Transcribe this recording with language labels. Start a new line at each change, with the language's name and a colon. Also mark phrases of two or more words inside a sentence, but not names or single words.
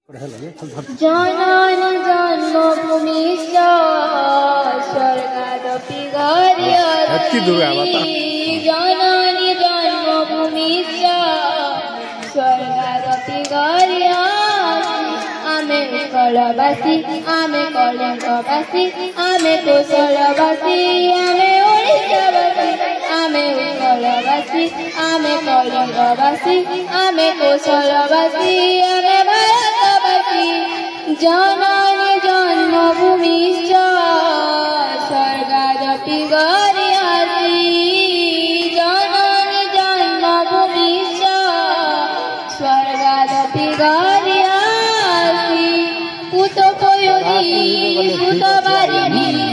Sanskrit: जननी जन्मभूमिश्च स्वर्गादपि गरीयसी जननी जन्मभूमिश्च स्वर्गादपि गरीयसी
Odia: ଆମେ ଉତ୍କଳବାସୀ ଆମେ କଳିଙ୍ଗବାସୀ ଆମେ କୋଶଳବାସୀ ଆମେ ଓଡ଼ିଶାବାସୀ ଆମେ ଉତ୍କଳବାସୀ ଆମେ କଳିଙ୍ଗବାସୀ ଆମେ କୋଶଳବାସୀ ଆମେ ଭାରତବାସୀ
Sanskrit: जननी जन्मभूमिश्च स्वर्गादपि गरीयसी जननी जन्मभूमिश्च स्वर्गादपि गरीयसी पुतपयोधी पुतबारिणी